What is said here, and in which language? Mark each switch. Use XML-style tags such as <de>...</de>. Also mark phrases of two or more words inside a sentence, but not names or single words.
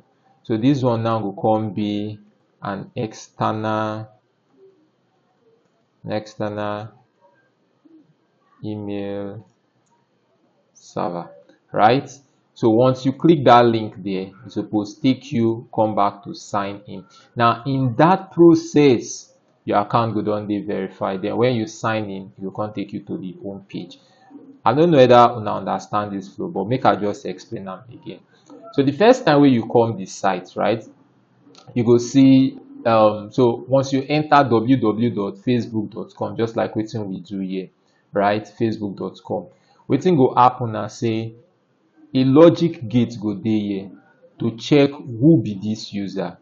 <pcm>So this one now go come be an external email server, right? So once you click that link there, it's supposed to take you come back to sign in. Now in that process, your account go don dey verified. Then when you sign in, it will come take you to the home page. I don't know whether una understand this flow, but make I just explain am again. So the first time when you come this site, right, you go see so once you enter www.facebook.com, just like wetin we do here, right? Facebook.com. Wetin go happen na say a logic gate go dey here to check who be this user.</pcm>